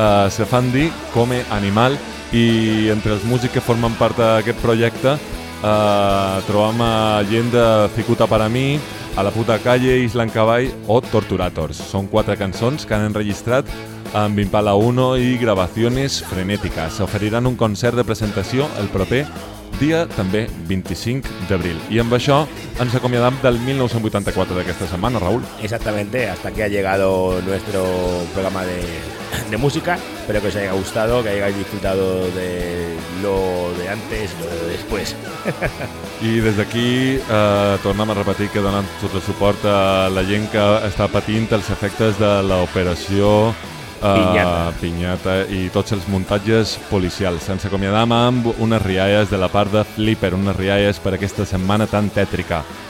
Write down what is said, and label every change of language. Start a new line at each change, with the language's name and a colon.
Catalan: Se fan dir Come Animal i entre els músics que formen part d'aquest projecte trobam gent de Cicuta per a mi, A la puta calle, Island Cavall o Torturators. Són quatre cançons que han enregistrat amb Impala 1 i Gravaciones Frenéticas. S'oferiran un concert de presentació el proper dia també 25 d'abril. I amb això ens acomiadam del 1984 d'aquesta setmana, Raúl.
Spanish: Exactamente, hasta aquí ha llegado nuestro programa de música. Espero que os haya gustado, que hayáis disfrutado de lo de antes, lo de después.
Catalan: I des d'aquí tornem a repetir que donem tot el suport a la gent que està patint els efectes de l'operació Piñata i tots els muntatges policials. Ens acomiadam amb unes rialles de la part de Flipper, unes rialles per aquesta setmana tan tètrica.